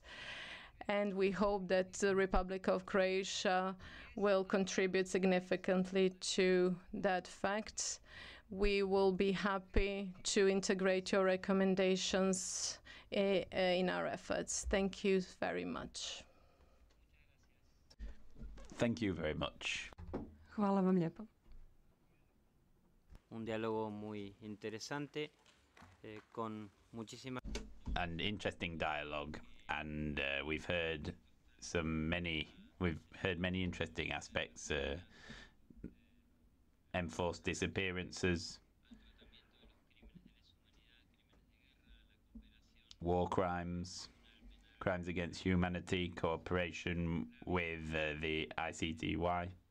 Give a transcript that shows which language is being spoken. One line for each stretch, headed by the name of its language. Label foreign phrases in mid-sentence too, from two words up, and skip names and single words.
English: And we hope that the Republic of Croatia will contribute significantly to that fact. We will be happy to integrate your recommendations in our efforts. Thank you very much. Thank you very much.
Croatian: Hvala vam lijepo.
Spanish: Un diálogo muy interesante con muchísimas.
English: An interesting dialogue, and we've heard many interesting aspects. Enforced disappearances, war crimes, crimes against humanity, cooperation with the ICTY.